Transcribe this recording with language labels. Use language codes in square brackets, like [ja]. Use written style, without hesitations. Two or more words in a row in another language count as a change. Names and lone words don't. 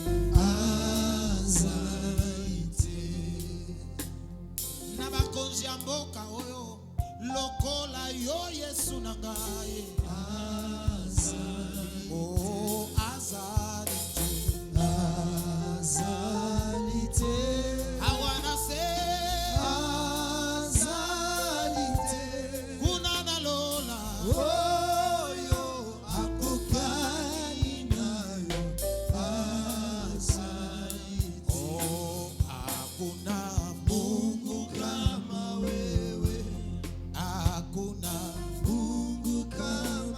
[ln] Azalite. Nabakonzi ya mboka oyo lokola yo Yesu nangaye. Azalite. Oh, azalite. Azalite. [en] I wanna say azalite. [ln] Kuna na lola. Oyo akukani nayo. Azalite. [sw] Oh, hakuna Mungu kama wewe. Hakuna Mungu kama